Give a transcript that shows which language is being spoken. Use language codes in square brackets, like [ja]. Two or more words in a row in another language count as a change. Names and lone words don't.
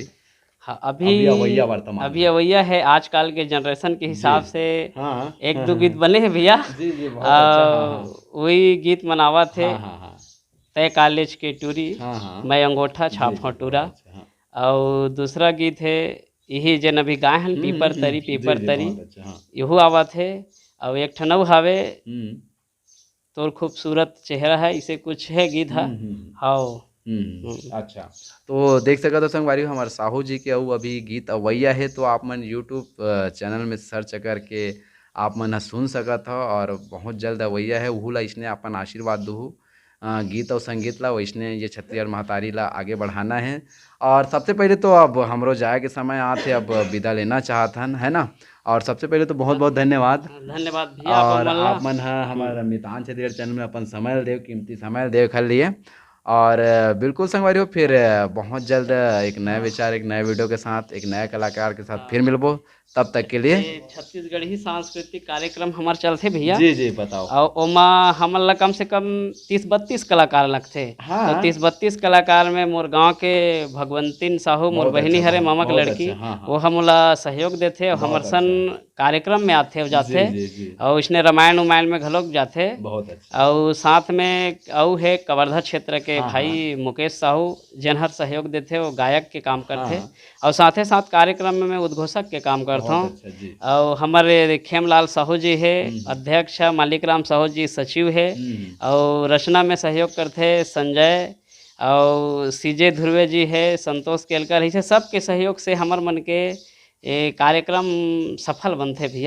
[hne] हाँ अभी अवैया है आजकल के जनरेशन के हिसाब से एक दो गीत बने हैं भैया वही गीत मनावा थे तय कॉलेज के टूरी, हाँ हाँ मैं अंगूठा छाप जी, हूँ जी, टूरा। बहुत अच्छा, हाँ। और दूसरा गीत है यही जन अभी गाय हन पीपर तरी जी पीपर जी तरी, बहुत अच्छा, हाँ। यहू आवत है। और एक ठनऊ हवे हम्म तोर खूबसूरत चेहरा है, इसे कुछ है गीत है। हाओ। अच्छा। तो देख सकत हो संगवारी हो हमारे साहू जी के अउ अभी गीत अवैया है, तो आप मन यूट्यूब चैनल में सर्च करके आप मन ह सुन सकत हो, और बहुत जल्द अवैया है उहू ला इसने अपन आशीर्वाद दूँ। गीत और संगीत ला वैसने ये छत्तीसगढ़ महतारी ला आगे बढ़ाना है। और सबसे पहले तो अब हमरो जाए के समय आथे, अब विदा लेना चाहत हन, है ना। और सबसे पहले तो बहुत बहुत धन्यवाद। धन्यवाद भैया आप और मन ला। आप मन ह हमारा मितान छत्तीसगढ़ चैनल में अपन समय देव, कीमती समय देव कर लिए। और बिल्कुल संगवारी हो फिर बहुत जल्द एक नए विचार, एक नए वीडियो के साथ, एक नए कलाकार के साथ फिर मिलबो। तब तक के लिए ये छत्तीसगढ़ी सांस्कृतिक कार्यक्रम हमार चलथे भैया। जी जी बताओ। और ओमा हमन ला कम से कम 30-32 कलाकार लगथे। तो हाँ 30-32 कलाकार में मोर गांव के भगवंतीन साहू मोर बहुत बहिनी अच्छा, हरे बहुत मामा के बहुत लड़की, अच्छा, हाँ वो हाँ हमला सहयोग देथे और हमर बहुत सन अच्छा। कार्यक्रम में आथे और जी जाथे। जी जी और इसने रामायण उमायण में घलोक जाथे। बहुत अच्छा। और साथ में औ है कवर्धा क्षेत्र के हाँ हाँ भाई मुकेश साहू, जन हर सहयोग देथे, वो गायक के काम करथे। हाँ और साथे साथ कार्यक्रम में मैं उद्घोषक के काम करता बहुत हूँ। अच्छा जी। और हमारे खेमलाल साहू जी है हम्म अध्यक्ष, मालिक राम साहू जी सचिव है। हम्म और रचना में सहयोग करते संजय और सीजे ध्रुवे जी है, संतोष केलकर, इसे सबके सहयोग से हमार मन के ये कार्यक्रम सफल बनते भैया।